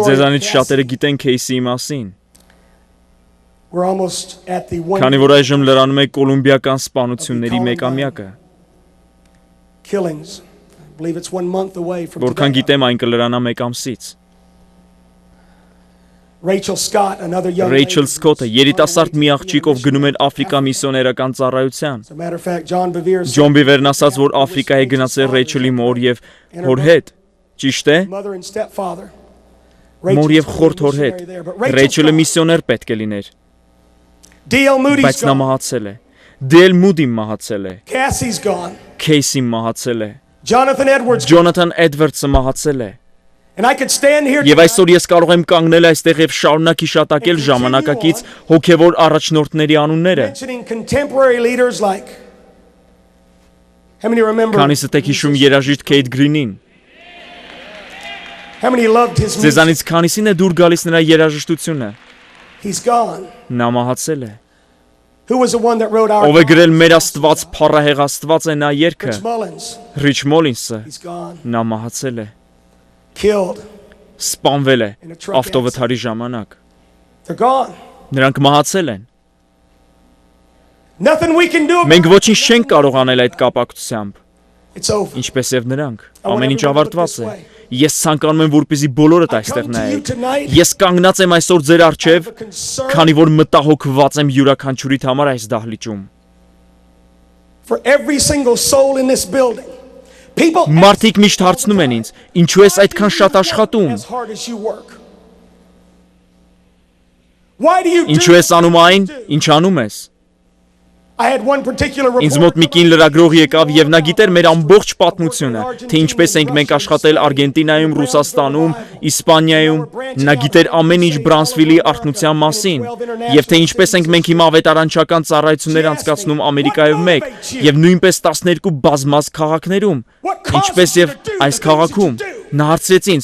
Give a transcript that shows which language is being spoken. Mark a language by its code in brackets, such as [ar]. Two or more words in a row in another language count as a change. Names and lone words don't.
[en] of [hy] ձեզանից Cassie. շատերը գիտեն Քեյսիի մասին, [en] We're almost at the one [hy] քանի որ այժմ լրանում է կոլումբիական սպանությունների մեկամյակը, [en] killings. I believe it's 1 month away from [hy] որքան [en] today. [hy] գիտեմ այն կլրանա մեկ ամսից, [en] Rachel Scott, another young [hy] Ռեյչել [en] lady, [hy] Սքոթը, [en] was [hy] երիտասարդ [en] on [hy] մի [en] her way to [hy] աղջիկ, [en] be [hy] ով գնում էր [en] in [hy] Աֆրիկա միսիոներական ծառայության, [en] As a matter of fact, John Bevere said [hy] Ջոն Բիվերն ասաց, որ Աֆրիկա է գնացել Ռեյչելի մոր եւ հոր հետ, ճիշտ է, [en] mother and stepfather. [hy] մոր եւ Rachel's խորթ հոր [en] missionary [hy] հետ, [en] there, but Rachel [hy] Ռեյչելը Scott, միսիոներ պետք է լիներ, D.L. Moody's բայց նա [en] gone. [hy] մահացել է, Դել Մուդին մահացել է, [en] Cassie's gone. [hy] Քեյսին մահացել է, Jonathan Edwards. Ջոնաթան Էդվարդսը մահացել է, [en] And I could stand here [hy] եւ [en] tonight [hy] այսօր ես կարող եմ կանգնել այստեղ եւ շարունակ հիշատակել ժամանակակից հոգեվոր առաջնորդների անունները, [en] mentioning contemporary leaders like. How many remember? [hy] քանիսը եք հիշում երաժիշտ Քեյթ Գրինին, [en] How many loved his music? [hy] ձեզանից քանիսին է դուր գալիս նրա երաժշտությունը, [en] He's gone. [hy] նա մահացել է, [en] Who was the one that wrote our [hy] ով է գրել մեր Աստված, փառահեղ Աստված է նա երգը, Rich Mullins. Ռիչ Մոլինսը, [en] He's gone. [hy] նա մահացել է, [en] Killed [hy] սպանվել է [en] in a truck accident. [hy] ավտովթարի ժամանակ, [en] They're gone. [hy] նրանք մահացել են, [en] Nothing we can do about [hy] մենք ոչինչ չենք կարող անել այդ կապակցությամբ, [en] it. It's over. [hy] ինչպես եւ նրանք, [en] I want [hy] ամեն ինչ [en] everybody to look [hy] ավարտված [en] this [hy] է, [en] way. [hy] ես ցանկանում եմ որպեսզի բոլորդ [en] I [hy] այստեղ [en] come to you [hy] նայեք, [en] tonight [hy] ես կանգնած եմ այսօր ձեր [en] with [hy] առջև, [en] a concern [hy] քանի որ մտահոգված եմ յուրաքանչյուրիդ համար այս դահլիճում, [en] for every single soul in this building. People ask [hy] մարդիկ միշտ հարցնում են ինձ, ինչու ես այդքան շատ աշխատում, [en] as hard as you work. Why do you [hy] ինչու [en] do [hy] ես անում այն, ինչ անում ես, [en] I had one particular [hy] Ինձ [en] reporter [hy] մոտ մի կին լրագրող եկավ եւ նա գիտեր մեր ամբողջ պատմությունը, թե ինչպես ենք մենք աշխատել Արգենտինայում, Ռուսաստանում, Իսպանիայում, նա գիտեր ամեն ինչ Բրանսվիլի արթնության մասին եւ թե ինչպես ենք մենք հիմա ավետարանչական ծառայություններ անցկացնում Ամերիկայում մեկ եւ նույնպես 12 բազմազ քաղաքներում, ինչպես եւ այս քաղաքում։ Նա հարցրեց ինձ.